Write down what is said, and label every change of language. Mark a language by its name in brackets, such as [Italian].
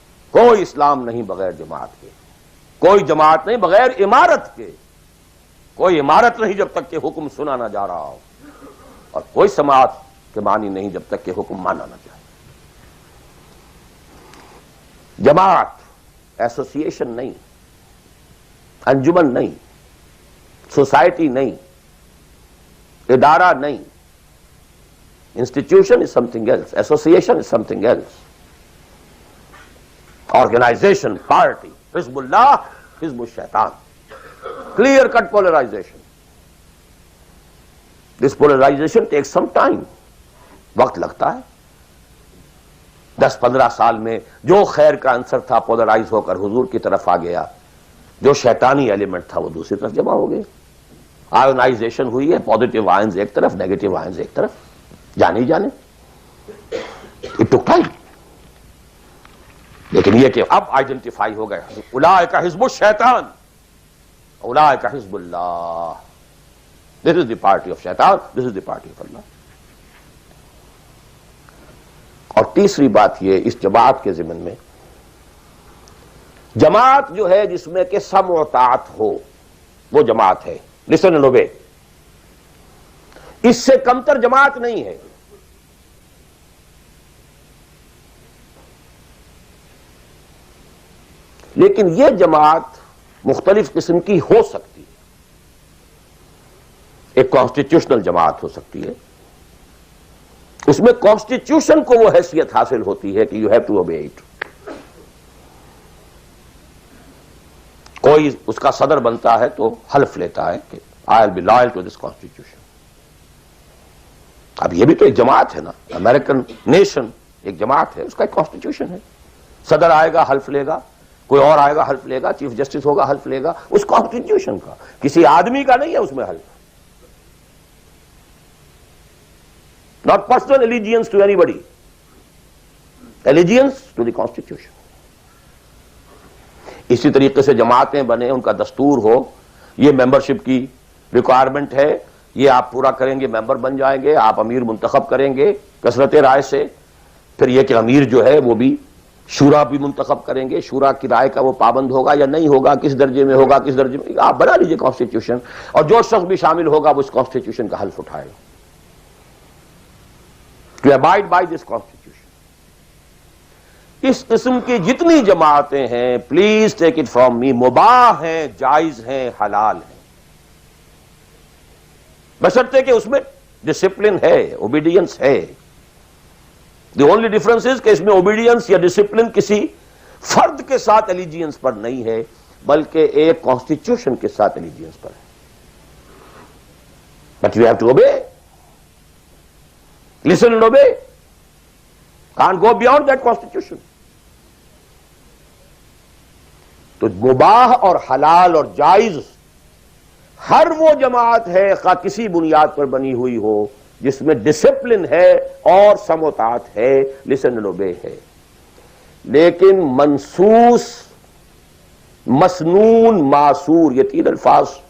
[Urdu] کوئی اسلام نہیں بغیر جماعت کے، کوئی جماعت نہیں بغیر امارت کے، کوئی امارت نہیں جب تک کہ حکم سنا نہ جا رہا ہو، اور کوئی سماعت کے معنی نہیں جب تک کہ حکم مانا نہ جائے. جماعت ایسوسیشن نہیں، انجمن نہیں، سوسائٹی نہیں، ادارہ نہیں. [English] Institution is something else. Association is something else. Organization, party, Hizbullah, Hizbul Shaitan. Clear-cut polarization. This polarization takes some time. [Urdu] وقت لگتا ہے. 10-15 سال میں جو خیر کا عنصر تھا پولرائز ہو کر حضور کی طرف آ گیا، جو شیطانی ایلیمنٹ تھا وہ دوسری طرف جمع ہو گئے. آئونائزیشن ہوئی ہے، پازیٹیو آئنز ایک طرف، نیگیٹو آئنز ایک طرف. جانے ہی جانے. [English] It took time. [Urdu] لیکن یہ کہ اب آئیڈینٹیفائی ہو گئے، اولئک حزب الشیطان اولئک حزب اللہ. [English] This is the party of Shaitan, this is the party of Allah. [Urdu] اور تیسری بات یہ اس جماعت کے ضمن میں، جماعت جو ہے جس میں کہ سمع و طاعت ہو وہ جماعت ہے. [English] Listen and obey. [Urdu] اس سے کمتر جماعت نہیں ہے. لیکن یہ جماعت مختلف قسم کی ہو سکتی ہے. ایک کانسٹیٹیوشنل جماعت ہو سکتی ہے، اس میں کانسٹیٹیوشن کو وہ حیثیت حاصل ہوتی ہے کہ [English] You have to obey it. [Urdu] کوئی اس کا صدر بنتا ہے تو حلف لیتا ہے کہ [English] I will be loyal to this constitution. [Urdu] اب یہ بھی تو ایک جماعت ہے نا. امریکن نیشن ایک جماعت ہے، اس کا ایک کانسٹیٹیوشن ہے. صدر آئے گا حلف لے گا، کوئی اور آئے گا حلف لے گا، چیف جسٹس ہوگا حلف لے گا. اس کانسٹیٹیوشن کا، کسی آدمی کا نہیں ہے اس میں حلف. [English] Not personal allegiance to anybody. Allegiance to the Constitution. [Urdu] اسی طریقے سے جماعتیں بنے، ان کا دستور ہو، یہ ممبرشپ کی ریکوائرمنٹ ہے، یہ آپ پورا کریں گے ممبر بن جائیں گے، آپ امیر منتخب کریں گے کثرت رائے سے. پھر یہ کہ امیر جو ہے وہ بھی شورا بھی منتخب کریں گے، شورا کی رائے کا وہ پابند ہوگا یا نہیں ہوگا، کس درجے میں ہوگا، کس درجے میں. آپ بنا لیجئے کانسٹیٹیوشن، اور جو شخص بھی شامل ہوگا وہ اس کانسٹیٹیوشن کا حلف اٹھائے گا. [English] To abide by this constitution. [Urdu] اس قسم کی جتنی جماعتیں ہیں، [English] please take it from me, [Urdu] مباح ہیں، جائز ہیں، حلال ہیں، بشرطے کہ اس میں ڈسپلن ہے، اوبیڈینس ہے. [English] the only difference is [Urdu] کہ اس میں اوبیڈینس یا ڈسپلن کسی فرد کے ساتھ الیجینس پر نہیں ہے، بلکہ ایک کانسٹیٹیوشن کے ساتھ الیجینس پر ہے. [English] But you have to obey. Listen and obey. Can't go beyond that constitution. [Urdu] تو مباح اور حلال اور جائز ہر وہ جماعت ہے، خواہ کسی بنیاد پر بنی ہوئی ہو، جس میں ڈسپلن ہے اور سمع و طاعت ہے، [English] listen and obey [Urdu] ہے. لیکن منصوص، مسنون، معصور، یہ تین الفاظ.